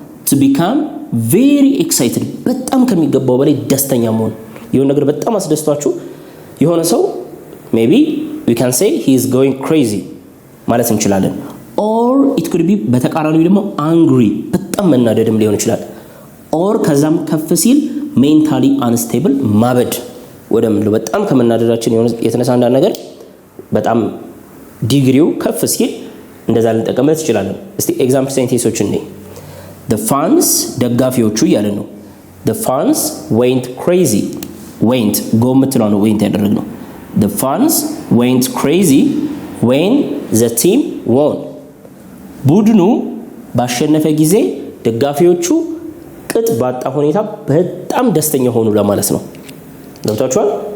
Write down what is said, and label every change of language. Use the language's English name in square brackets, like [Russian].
[English] to become very excited [Amharic] በጣም ከሚገባው በላይ ደስተኛ መሆን። የሆነ ነገር በጣም አስደስቷችሁ የሆነ ሰው [English] maybe we can say he is going crazy [Amharic] ማለት እንችላለን። [English] or it could be [Amharic] በተቃራኒው ደግሞ angry በጣም መናደድም ሊሆን ይችላል። or ከዛም ከፍ ሲል [English] mentally unstable [Amharic] ማበድ ወደምለው በጣም ከመናደዳችን የተነሳ አንድ ነገር በጣም ዲግሪው ከፍ ሲል እንደዛ ልንጠቀምበት እንችላለን። እስቲ ኤግዛምፕል ሴንቴንሶችን ነኝ። [English] the fans [Amharic] ደጋፊዎቹ እያለ ነው። [English] the fans went crazy. went go [Amharic] ምትለው ነው [English] went [Amharic] ያደረግነው። [English] the fans went crazy when the team won. [Amharic] ቡድኑ ባሸነፈ ጊዜ ደጋፊዎቹ ቅጥ ባጣ ሁኔታ በጣም ደስተኛ ሆኑ ለማለት ነው። ገብታችኋል?